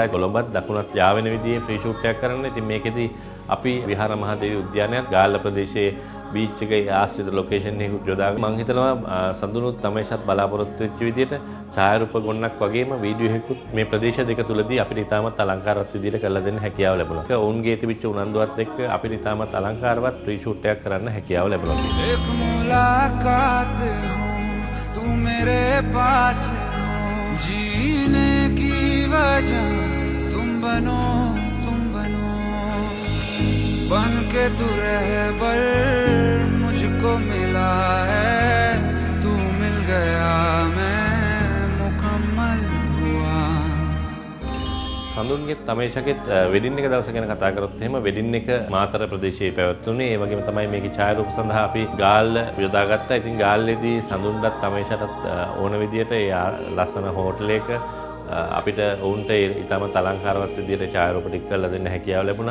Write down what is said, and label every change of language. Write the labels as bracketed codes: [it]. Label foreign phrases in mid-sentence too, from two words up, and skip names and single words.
[si] කොළඹත් දකුණත් යාවෙන විදිහේ ෆ්‍රී ෂූට් එකක් කරන්න. ඉතින් මේකෙදි අපි විහාර මහදේවි උද්‍යානයත් ගාල්ල ප්‍රදේශයේ බීච් එකේ ආශ්‍රිත ලොකේෂන් එකක් යොදාගෙන මම හිතනවා සඳුනුත් තමයිසත් බලාපොරොත්තු වෙච්ච විදිහට ඡායාරූප ගොන්නක් වගේම වීඩියෝ එකකුත් මේ ප්‍රදේශ දෙක තුලදී අපිට ඉතාමත් අලංකාරවත් විදිහට කරලා දෙන්න හැකියාව ලැබුණා. ඒක ඔවුන්ගේ තිබිච්ච උනන්දුවත් එක්ක අපිට ඉතාමත් අලංකාරවත් ෆ්‍රී ෂූට් එකක් කරන්න හැකියාව ලැබුණා. [hi] एक मुलाकात हो तू मेरे पास हो जीने की वजह तुम बनो बन के तू रहबर मुझको मिला है तू मिल गया मैं मुकम्मल हुआ. [si] සඳුන්ගෙත් තමේෂගෙත් වෙඩින් එක දවස ගැන කතා කරොත් එහෙම වෙඩින් එක මාතර ප්‍රදේශයේ පැවැත්වුණේ. ඒ වගේම තමයි මේකේ ඡායාරූප සඳහා අපි ගාල්ල යොදාගත්තා. ඉතින් ගාල්ලේදී සඳුන්ටත් තමේෂටත් ඕන විදියට ඒ ලස්සන හෝටලයක අපිට ඔවුන්ට ඉතාමත් අලංකාරවත් විදියට ඡායාරූප ටික කරලා දෙන්න හැකියාව ලැබුණා.